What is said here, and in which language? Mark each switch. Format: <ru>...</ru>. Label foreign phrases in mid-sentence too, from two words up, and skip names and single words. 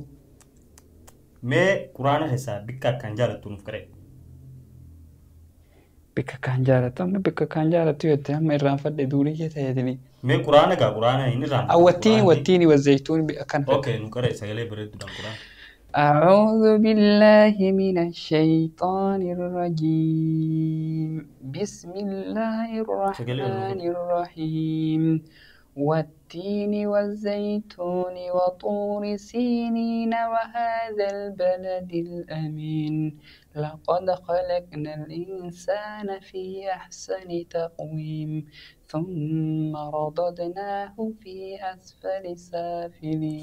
<om>Mee quraana keessaa bikka akkaan jaalattu nuuf qaree? Bikka akkaan jaalattu amma bikka akkaan jaalattu yotte amma irraanfadhe duuriyyee ta'eetini. Mee quraana gaa quraana inni irraanfadhe?</om> <ar>والتين والزيتون</ar> <om>akkana. Okay nu qaree sagalee bareedduudhaan quraana.</om> <ar>أعوذ بالله من الشيطان الرجيم بسم الله الرحمن الرحيم والتين والزيتون وطور سينين وهذا البلد الأمين لقد خلقنا الإنسان في أحسن تقويم ثم رددناه في أسفل سافلين.</ar>